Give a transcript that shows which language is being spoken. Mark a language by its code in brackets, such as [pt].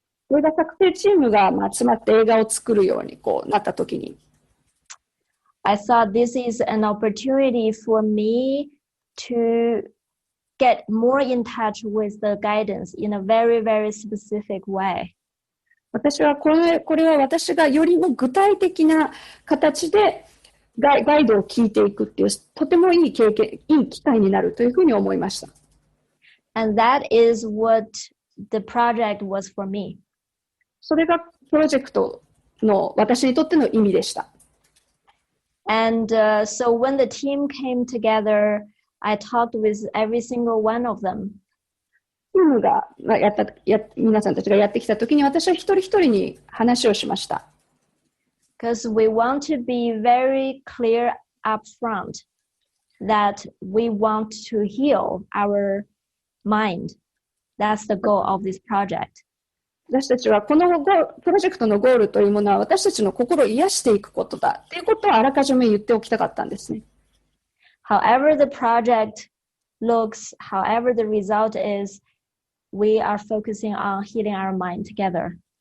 [ja] 映画作成チームが集まって映画を作るようになったときに、 [en] I thought this is an opportunity for me to get more in touch with the guidance in a very, very specific way. [ja] 私はこれは私がよりも具体的な形でガイドを聞いていくっていうとてもいい機会になるというふうに思いました。 [en] And that is what the project was for me. [ja] それがプロジェクトの私にとっての意味でした。 [en] And so when the team came together, I talked with every single one of them. [ja] チームが皆さんたちがやってきたときに私は一人一人に話をしました。 [en] Because we want to be very clear up front that we want to heal our mind. That's the goal of this project. [ja] 私たちはこのプロジェクトのゴールというものは私たちの心を癒していくことだということをあらかじめ言っておきたかったんですね。 [en] However the project looks, however the result is, we are focusing on healing our mind together.